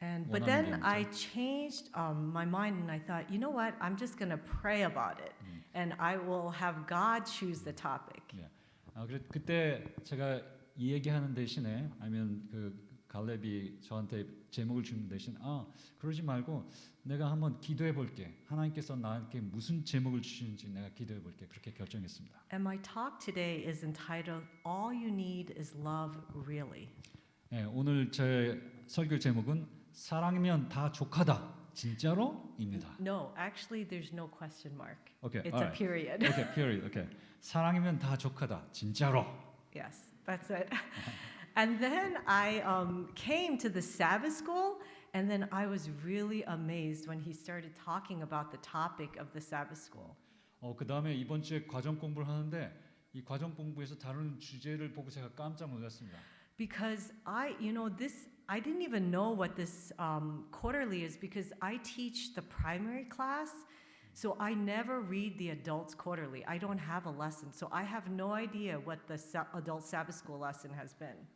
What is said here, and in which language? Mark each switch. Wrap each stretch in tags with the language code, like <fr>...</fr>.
<en>But then I changed my mind and I thought, you know what? I'm just going to pray about it, and I will have God choose the topic.</en> <ko>그때 제가 이 얘기하는 대신에 아니면 그 갈렙이 저한테 제목을 주는 대신 그러지 말고 내가 한번 기도해 볼게. 하나님께서 나에게 무슨 제목을 주시는지 내가 기도해 볼게. 그렇게 결정했습니다.</ko> <en>And my talk today is entitled All You Need is Love Really.</en> <ko>오늘 제 설교 제목은 사랑이면 다 족하다. 진짜로입니다.</ko> <en>No, actually there's no question mark. Okay, It's all a right. period. Okay, period. Okay.</en> <ko>사랑이면 다 족하다. 진짜로.</ko> <en>Yes, that's it. And then I came to the Sabbath school, and then I was really amazed when he started talking about the topic of the Sabbath school.</en> <ko>그 다음에 이번 주에 과정 공부를 하는데 이 과정 공부에서 다루는 주제를 보고 제가 깜짝 놀랐습니다.</ko> <en>Because I didn't even know what this quarterly is because I teach the primary class. So I never read the adults quarterly. I don't have a lesson. So I have no idea what the adult Sabbath school lesson has been.</en>